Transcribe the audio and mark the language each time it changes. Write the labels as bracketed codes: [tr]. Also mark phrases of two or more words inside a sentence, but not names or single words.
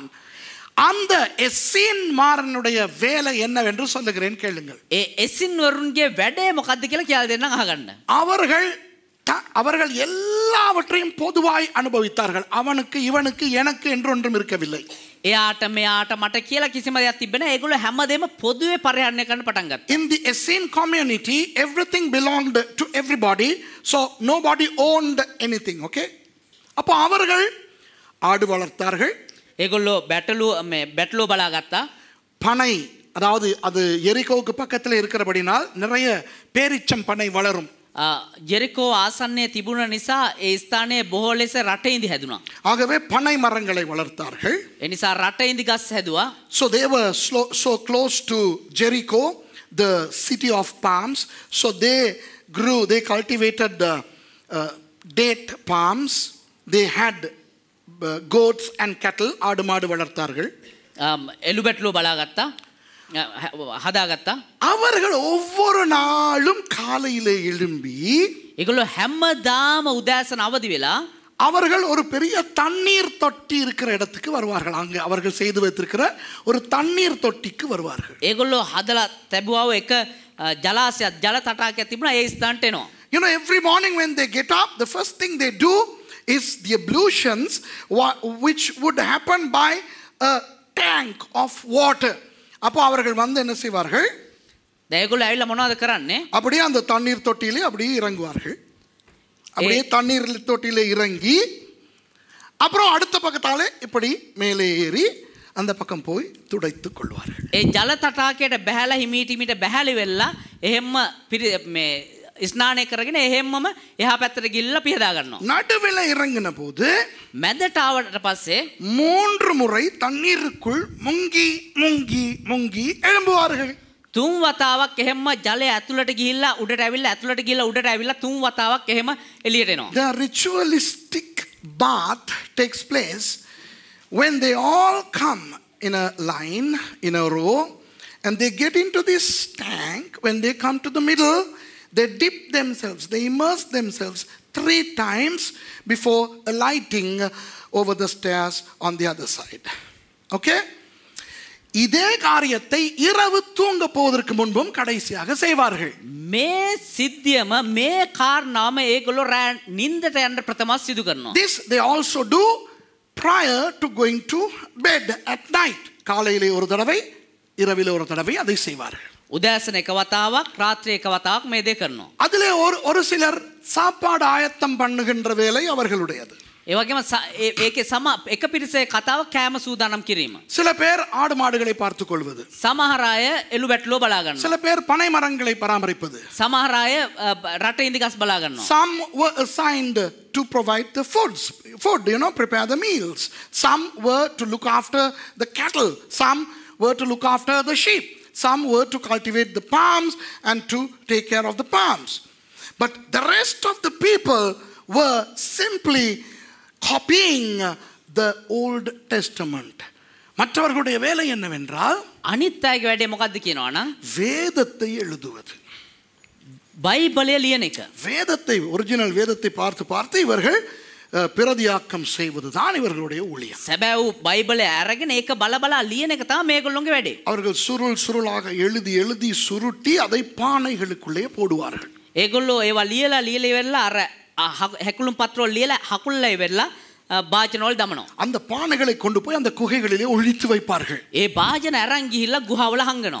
[ta] அந்த எஸ்ஸின் மாறனுடைய வேலை என்னவென்று சொல்லுகிறேன் கேளுங்கள். [si] ඒ එසින් වරුන්ගේ වැඩේ මොකද්ද කියලා කියලා දෙන්නම් අහගන්න. [ta] அவர்கள் அவர்கள் எல்லாவற்றையும் பொதுவாய் அனுபவித்தார்கள். அவனுக்கு இவனுக்கு எனக்கு என்று ஒன்றும் இருக்கவில்லை. [si] එයාට මෙයාට මට කියලා කිසිම දෙයක් තිබෙන්නේ නැහැ. ඒගොල්ලෝ හැමදේම පොදුවේ පරිහරණය කරන්න පටන් ගත්තා. [en] In the Essene community, everything belonged to everybody, so nobody owned anything. Okay? [ta] அப்போ அவர்கள் ஆடு வளர்த்தார்கள். [si] ඒගොල්ලෝ බැටළුව බලා ගත්තා. [ta] பனை, அதாவது அது எரிகோவுக்கு பக்கத்தில் இருக்கிறபடினால் நிறைய பேரிச்சம் பனை வளரும். [si] ජෙරිකෝ ආසන්නයේ තිබුණ නිසා ඒ ස්ථානයේ බොහෝ ලෙස රටේ ඉඳි හැදුනා. [ta] ஆகவே பனை மரங்களை வளர்த்தார்கள். [si] ඒ නිසා රටේ ඉඳි ගස් හැදුවා. [en] So they were so close to Jericho, the city of palms. So they cultivated date palms. They had goats and cattle. [ta] ஆடு மாடு வளர்த்தார்கள். [si] එළු බැටළුව බලා ගත්තා. හදාගත්තා. [ta] அவர்கள் ஒவ்வொரு நாளும் காலையிலே எழும்பி [si] ඒගොල්ලෝ හැමදාම උදෑසන අවදි වෙලා [ta] அவர்கள் ஒரு பெரிய தண்ணீர் தொட்டி இருக்கிற இடத்துக்கு வருவார்கள். அங்கே அவர்கள் செய்து வைத்திருக்கிற ஒரு தண்ணீர் தொட்டிக்கு வருவார்கள். [si] ඒගොල්ලෝ හදලා තැබුවාව එක ජලාශයක් ජල තටාකයක් තිබුණා. ඒ ස්ථානට එනවා. [en] You know, every morning when they get up, the first thing they do is the ablutions, which would happen by a tank of water. [ta] அப்போ அவர்கள் வந்து என்ன செய்வார்கள்? [si] ඒගොල්ලෝ ඇවිල්ලා මොනවද කරන්නේ? [ta] அப்படியே அந்த தண்ணீர் தொட்டியிலே அப்படியே இறங்குவார்கள். அப்படியே தண்ணீர் தொட்டியிலே இறங்கி அப்புறம் அடுத்த பக்கத்தாலே இப்படி மேலே ஏறி அந்த பக்கம் போய் துடைத்துக் கொள்வார்கள். [si] ඒ ජල තටාකයට බැහැලා හිමීට බැහැලි වෙලා එහෙම්ම මේ ස්නානය කරගෙන එහෙම්මම එහා පැත්තට ගිල්ලා පිහදා ගන්නවා. [ta] நடுவில் இறங்கின போது [si] මැදට ආවට පස්සේ [ta] 3 முறை தண்ணீருக்குள் முங்கி முங்கி முங்கி எழும்புவார்கள். [si] 3 වතාවක් එහෙම්ම ජලය ඇතුළට ගිහිල්ලා උඩට ඇවිල්ලා ඇතුළට ගිහිල්ලා උඩට ඇවිල්ලා 3 වතාවක් එහෙම එළියට එනවා. [en] The ritualistic bath takes place when they all come in a line, in a row, and they get into this tank. When they come to the middle, they dip themselves, they immerse themselves 3 times before alighting over the stairs on the other side. Okay? [ta] இதே காரியத்தை இரவு தூங்க போவதற்கு முன்பும் கடைசியாக செய்வார்கள். [si] මේ සිද්ධියම මේ කාරණාම ඒගොල්ලෝ නින්දට යන්න ප්‍රථම සිදු කරනවා. [en] This they also do prior to going to bed at night. [ta] காலையிலே ஒரு தடவை, இரவிலே ஒரு தடவை அதை செய்வார்கள். [si] උදෑසන එක වතාවක් රාත්‍රී එක වතාවක් මේ දේ කරනවා. [ta] அதிலே ஒரு சிலர் சாப்பாடு ஆயத்தம் பண்ணுகின்ற வேலை அவர்களுடையது. [si] ඒ වගේම ඒකේ එක පිරිසේ කතාව කෑම සූදානම් කිරීම. [ta] சில பேர் ஆடு மாடுகளை பார்த்துக் கொள்வது. [si] සමහර අය එළු බැටළුව බලා ගන්නවා. [ta] சில பேர் பனை மரங்களை பராமரிப்பது. [si] සමහර අය රටේ ඉඳි ගස් බලා ගන්නවා. [en] Some were assigned to provide the food, prepare the meals. Some were to look after the cattle. Some were to look after the sheep. Some were to cultivate the palms and to take care of the palms. But the rest of the people were simply copying the Old Testament. [ta] மற்றவர்களுடைய வேலை என்னவென்றால் [si] අනිත් අයගේ වැඩේ මොකද්ද කියනවනම් [ta] வேதத்தை எழுதுவது. [si] බයිබලය ලියන එක. [ta] வேதத்தை ஒரிஜினல் வேதத்தை பார்த்து இவர்கள் பிரதியாக்கம் செய்வதுதான் இவர்களுடைய ஊழியம். [si] සැබෑ බයිබලය අරගෙන ඒක බලබලා ලියන එක තමයි මේගොල්ලෝගේ වැඩේ. [ta] அவர்கள் சுருளாக எழுதி சுருட்டி அதை பானைகளுக்குள்ளே போடுவார்கள். [si] ඒගොල්ලෝ ඒවා ලියලා ඉවරලා අර හැකුළුම් පත්‍රවල ලියලා හකුල්ලා ඉවරලා භාජනවල දමනවා. [ta] அந்த பானைகளை கொண்டு போய் அந்த குகைகளிலே ஒழித்து வைப்பார்கள். [si] ඒ භාජන අරන් ගිහිල්ලා ගුහාවල හංගනවා.